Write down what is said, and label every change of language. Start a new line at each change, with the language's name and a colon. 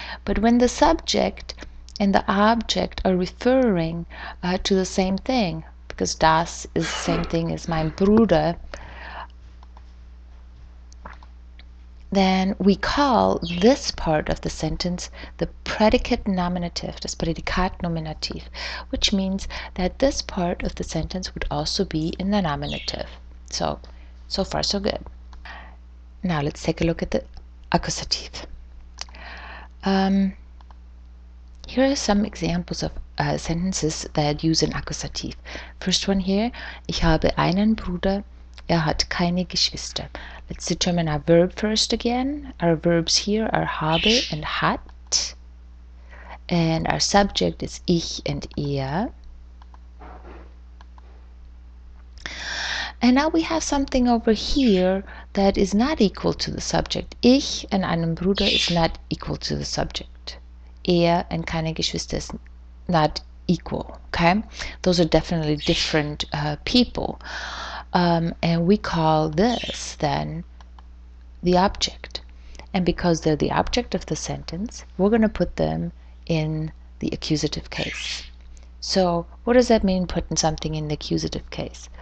English: But when the subject and the object are referring to the same thing, because das is the same thing as mein Bruder, then we call this part of the sentence the predicate nominative,
German: das Prädikat Nominativ,
English: which means that this part of the sentence would also be in the nominative. So far so good. Now let's take a look at the Akkusativ. Here are some examples of sentences that use an Akkusativ. First one here,
German: ich habe einen Bruder, hat keine Geschwister.
English: Let's determine our verb first again. Our verbs here are habe and hat. And our subject is ich and er. And now we have something over here that is not equal to the subject. Ich and einen Bruder is not equal to the subject. Er and keine Geschwister is not equal. Okay? Those are definitely different people. And we call this then the object. And because they're the object of the sentence, we're going to put them in the accusative case. So what does that mean, putting something in the accusative case?